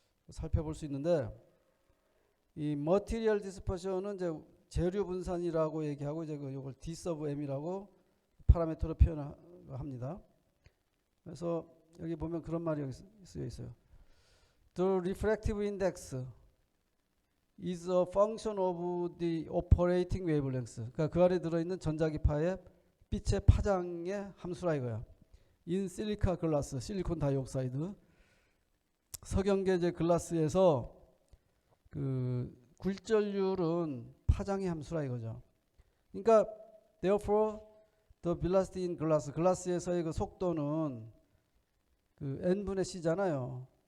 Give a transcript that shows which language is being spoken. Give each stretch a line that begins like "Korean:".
Korean: 살펴볼 수 있는데, 이 머티리얼 디스퍼션은 이제 재료 분산이라고 얘기하고, 이제 이걸 D 서브 M이라고 파라미터로 표현합니다. 그래서 여기 보면 그런 말이 여기 쓰여 있어요.
English: The refractive index is a function of the operating wavelength.
Korean: 그러니까 그 안에 들어있는 전자기파의 빛의 파장의 함수라 이거야.
English: In silica glass,
Korean: 실리콘 다이옥사이드. 석영계 이제 글라스에서 그 굴절률은 파장의 함수라 이거죠. 그러니까
English: therefore the velocity in glass,
Korean: 글라스에서의 그 속도는 그 n분의 c잖아요.